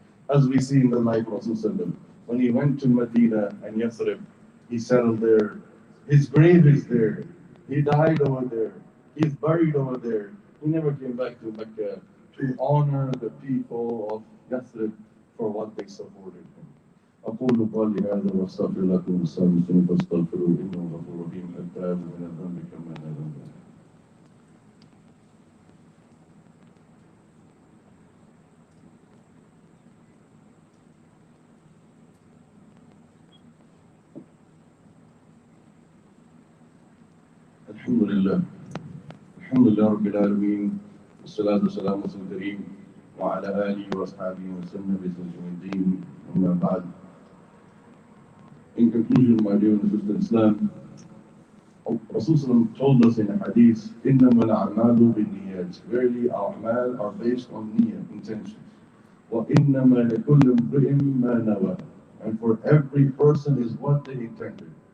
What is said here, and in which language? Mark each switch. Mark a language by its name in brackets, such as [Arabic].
[English] As we see in the life of Rasulullah, when he went to Medina and Yathrib, he settled there. His grave is there. He died over there. He's buried over there. He never came back to Mecca to honor the people of Yathrib for what they supported him. [Arabic] أقول قولي هذا وأستغفر لكم السامعين فاستغفروا إنه غفور رحيم التائب من الذنب كما لا ذنب له. الحمد لله الحمد لله رب العالمين والصلاة والسلام على رسول الكريم وعلى آله وأصحابه وسلم بسنة الدين أما بعد. [English] In conclusion, my dear and sister Islam, Rasulullah told us in a hadith, [Arabic] إِنَّمَا الْأَعْمَالُ بِالنِّيَّاتِ. [English] Verily, our a'mal are based on niyyah, intentions. [Arabic] وَإِنَّمَا لِكُلِّ امْرِئٍ مَا نَوَى. [English] And for every person is what they intended.